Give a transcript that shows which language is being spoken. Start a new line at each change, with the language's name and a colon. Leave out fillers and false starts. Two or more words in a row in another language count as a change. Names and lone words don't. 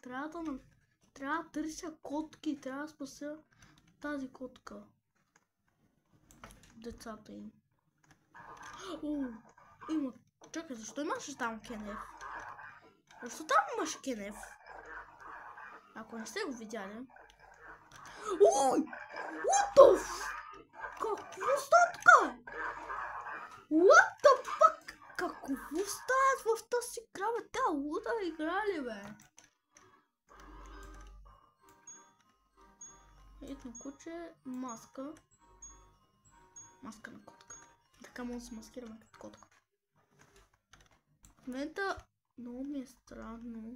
Bulgarian: Трябва да търся котки, трябва да спася тази котка. Децата им. Има. Чакай, защо имаш там Кенеф? Защо там имаш Кенеф? Ако не сте го видяли. Ой!
English: What the f...
Bulgarian: Какво става така?
English: What the fuck?
Bulgarian: Какво става в тази игра, бе? Тя луда игра ли, бе? Ето куче, маска. Маска на котка. Така може да се маскираме като котка. В момента много ми е странно.